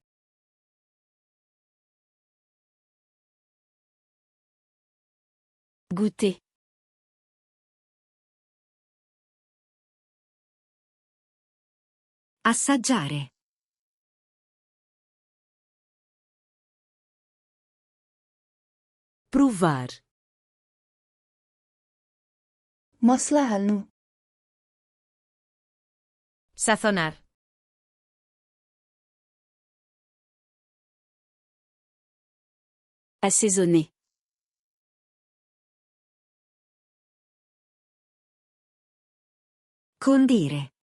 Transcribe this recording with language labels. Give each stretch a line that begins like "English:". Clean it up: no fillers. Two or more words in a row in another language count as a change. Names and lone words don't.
French: Goûter.
Italian: Assaggiare.
Portuguese: Provar.
Nepali: मसला हाल्नु
Spanish: Sazonar.
French: Assaisonner.
Italian: Condire.